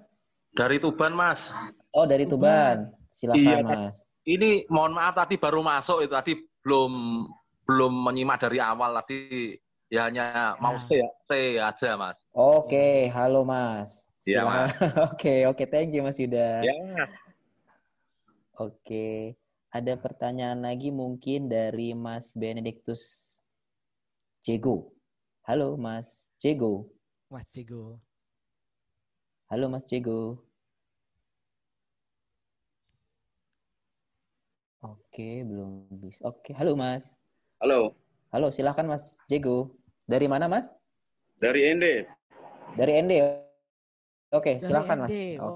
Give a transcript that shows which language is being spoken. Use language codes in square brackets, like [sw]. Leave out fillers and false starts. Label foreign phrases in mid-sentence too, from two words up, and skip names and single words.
[id] Dari Tuban, Mas. Oh, dari Tuban. Silakan Iya, Mas. Ini mohon maaf tadi baru masuk itu tadi belum menyimak dari awal tadi ya hanya mau say aja, Mas. Oke, halo Mas. Iya, Mas. Oke, [en] thank you Mas Yuda. [id] Ya. Oke. Ada pertanyaan lagi mungkin dari Mas Benedictus Cego. Halo Mas Cego. Mas Cego. Halo Mas Cego. Oke, belum bisa. Oke, halo Mas. Halo. Halo, silakan Mas Cego. Dari mana Mas? Dari ND. Dari ND. Oke, Dari silakan Mas. ND. Oh,